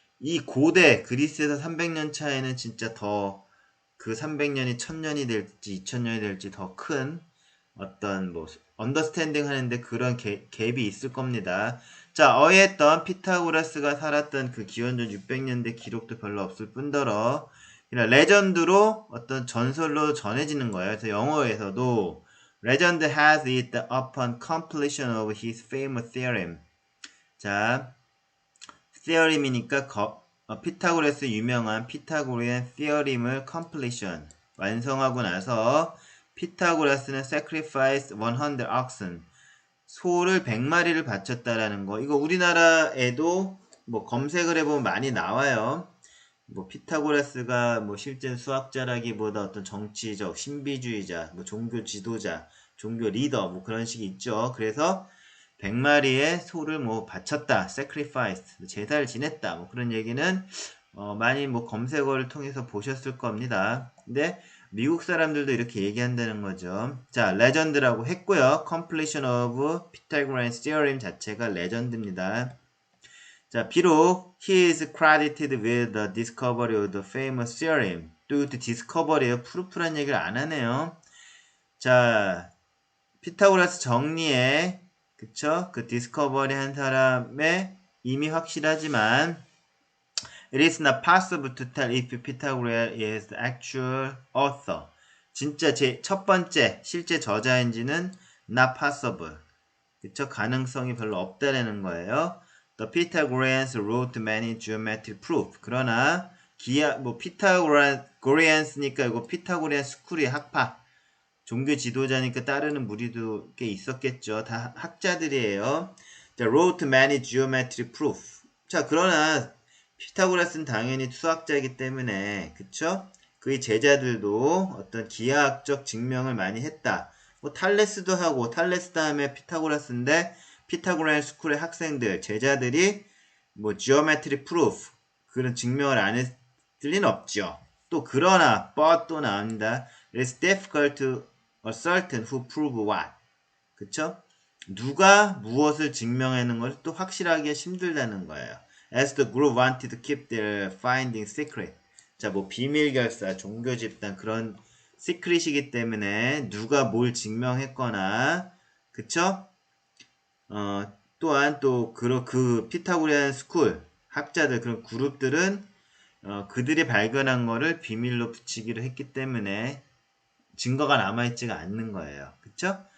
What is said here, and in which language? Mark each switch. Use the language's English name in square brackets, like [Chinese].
[Korean] 이 고대 그리스에서 300년 차에는 진짜 더 그 300년이 1000년이 될지 2000년이 될지 더 큰 어떤 뭐 언더스탠딩 하는데 그런 갭이 있을 겁니다. 자, 어했던 피타고라스가 살았던 그 기원전 600년대 기록도 별로 없을 뿐더러 그냥 레전드로 어떤 전설로 전해지는 거예요. 그래서 영어에서도 [English] Legend has it upon completion of his famous theorem. [Korean] 자, theorem이니까 피타고라스 유명한 피타고리안 theorem을 completion 완성하고 나서 피타고라스는 [English] sacrifice 100 oxen [Korean] 소를 100마리를 바쳤다라는 거. 이거 우리나라에도 뭐 검색을 해보면 많이 나와요. 뭐 피타고라스가 뭐 실제 수학자라기보다 어떤 정치적 신비주의자, 뭐 종교 지도자, 종교 리더 뭐 그런 식이 있죠. 그래서 100마리의 소를 뭐 바쳤다, sacrifice, 제사를 지냈다, 뭐 그런 얘기는 많이 뭐 검색어를 통해서 보셨을 겁니다. 근데 미국 사람들도 이렇게 얘기한다는 거죠. 자, 레전드라고 했고요. [English] completion of Pythagorean theorem [Korean] 자체가 레전드입니다. 자, 비록 [English] he is credited with the discovery of the famous theorem. [Korean] 또 이것도 discovery예요. 프루프란 얘기를 안 하네요. 자, 피타고라스 정리에 그쵸? 그 디스커버리 한 사람의 이미 확실하지만 [English] It is not possible to tell if Pythagoras is the actual author. [Korean] 진짜 제 첫 번째 실제 저자인지는 [English] not possible. [Korean] 그쵸? 가능성이 별로 없다라는 거예요. [English] The Pythagoreans wrote many geometric proof. [Korean] 그러나 뭐 피타고리안스니까 이거 피타고리안 스쿨의 학파. 종교 지도자니까 따르는 무리도 꽤 있었겠죠. 다 학자들이에요. [English] 자, wrote many geometric proof. [Korean] 자, 그러나 피타고라스는 당연히 수학자이기 때문에 그쵸? 그의 제자들도 어떤 기하학적 증명을 많이 했다. 뭐 탈레스도 하고 탈레스 다음에 피타고라스인데 피타고라스 스쿨의 학생들, 제자들이 뭐 [English] geometric proof [Korean] 그런 증명을 안 했을 리는 없죠. 또 그러나 but 또 나옵니다. [English] It's difficult to ascertain who prove what. [Korean] 그쵸? 누가 무엇을 증명하는 것을 또 확실하게 힘들다는 거예요. [English] As the group wanted to keep their findings secret. [Korean] 자, 뭐 비밀 결사, 종교 집단 그런 시크릿이기 때문에 누가 뭘 증명했거나, 그쵸? 또한 또 그 피타고리안 스쿨 학자들 그런 그룹들은 그들이 발견한 거를 비밀로 붙이기로 했기 때문에 증거가 남아있지가 않는 거예요. 그쵸?